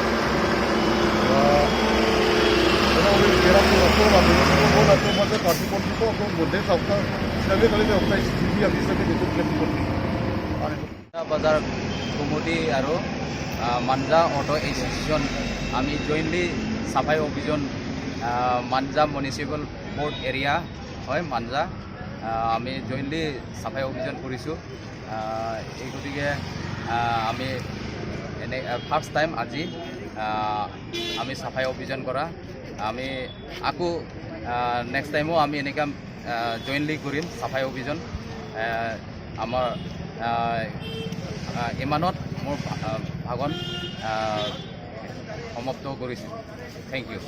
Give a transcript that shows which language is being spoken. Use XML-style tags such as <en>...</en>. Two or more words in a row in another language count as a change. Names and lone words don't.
<as>বজাৰ কমিটী আৰু মানজা অটো এছ'চিয়েশ্যন আমি জইণ্টলি চাফাই অভিযান মানজা মিউনিচিপেল বৰ্ড এৰিয়া হয় মানজা আমি জইণ্টলি চাফাই অভিযান কৰিছোঁ এই গোটেইখিনি আমি এনে</as> <en>first time</en> <as>aji আমি সাফাই অভিযান করা আমি আকু</as> <en>next time</en> <as>আমি এনেকা জয়েন্টলি কৰিম সাফাই অভিযান আমাৰ ইমানত মোৰ ভাগন সমাপ্ত কৰিছোঁ</as> <en>thank you</en>